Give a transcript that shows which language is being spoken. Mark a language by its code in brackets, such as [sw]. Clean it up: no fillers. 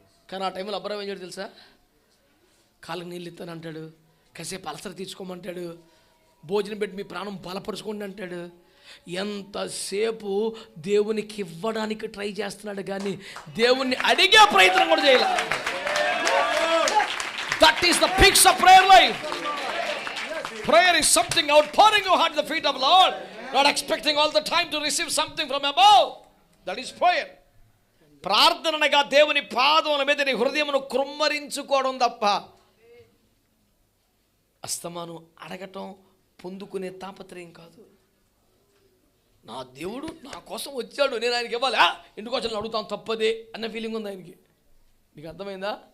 [te] కానీ ఆ టైంలో అబ్రహాం ఏం చేయడు తెలుసా? కాళ్ళకి నీళ్ళు ఇస్తానంటాడు, కాసేపు అలసర తీసుకోమంటాడు, భోజనం పెట్టి మీ ప్రాణం బలపరుచుకోండి అంటాడు. ఎంతసేపు దేవునికి ఇవ్వడానికి ట్రై చేస్తున్నాడు కానీ దేవుణ్ణి అడిగే ప్రయత్నం కూడా చేయాలి. [en] That is the peaks of prayer life. Prayer is something outpouring your heart at the feet of the Lord, not expecting all the time to receive something from above. That is prayer. [te] ప్రార్థనగా దేవుని పాదముల మీద నీ హృదయమును కృమ్మరించుకోవడం తప్ప అస్తమాను అడగటం పొందుకునే తాపత్రయం కాదు. నా దేవుడు నా కోసం వచ్చాడు, నేను ఆయనకి ఇవ్వాలి, ఇంటికి వచ్చి అడుగుతాను తప్పదే అన్న ఫీలింగ్ ఉంది ఆయనకి. మీకు అర్థమైందా?